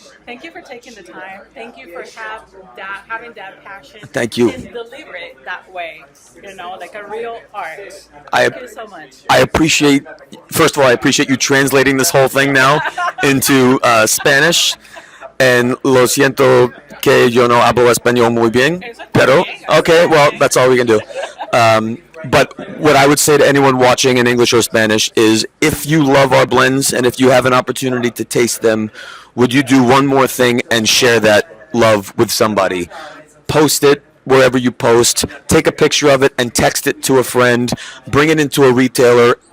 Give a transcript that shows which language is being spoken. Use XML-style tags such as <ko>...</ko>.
<en>Thank you for taking the time. Thank you for having that passion. Thank you. And deliver it that way. Like a real art. I- Thank you so much. I appreciate, first of all, I appreciate you translating this whole thing now into Spanish.</en> <es>And lo siento que yo no hablo español muy bien, pero</es> <en>okay, well, that's all we can do. But what I would say to anyone watching in English or Spanish is, if you love our blends and if you have an opportunity to taste them, would you do one more thing and share that love with somebody? Post it wherever you post, take a picture of it and text it to a friend, bring it into a retailer.</en>